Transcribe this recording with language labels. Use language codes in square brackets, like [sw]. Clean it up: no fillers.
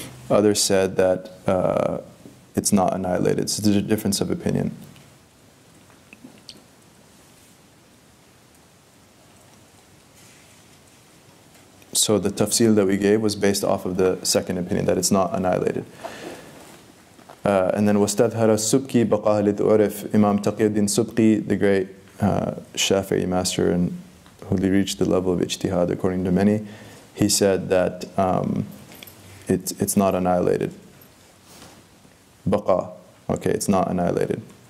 [en] Others said that it's not annihilated. So there's a difference of opinion. So the tafsil that we gave was based off of the second opinion, that it's not annihilated. And then [ar] وَاسْتَظْهَرَ السُّبْكِي بَقَاهَ لِتُعْرِفْ. [en] Imam Taqiyuddin Subki, the great Shafi'i master, and who reached the level of ijtihad according to many, he said that it's not annihilated. Baqa, okay, it's not annihilated.